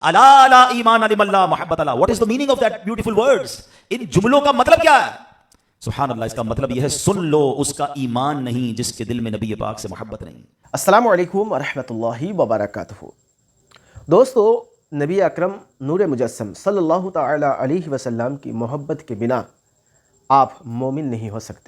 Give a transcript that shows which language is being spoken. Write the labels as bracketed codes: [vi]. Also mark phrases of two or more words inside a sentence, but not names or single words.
[ar] الا لا ایمان لمن لا محبت له. [en] What is the meaning of that beautiful words? [ur] ان جملوں کا مطلب کیا ہے؟ [ar] سبحان اللہ. [ur] اس کا مطلب یہ ہے سن لو اس کا ایمان نہیں جس کے دل میں نبی پاک سے محبت نہیں. [ar] السلام علیکم ورحمۃ اللہ وبرکاتہ. [ur] دوستو، نبی اکرم نور مجسم [ar] صلی اللہ تعالی علیہ وسلم [ur] کی محبت کے بنا آپ مومن نہیں ہو سکتے.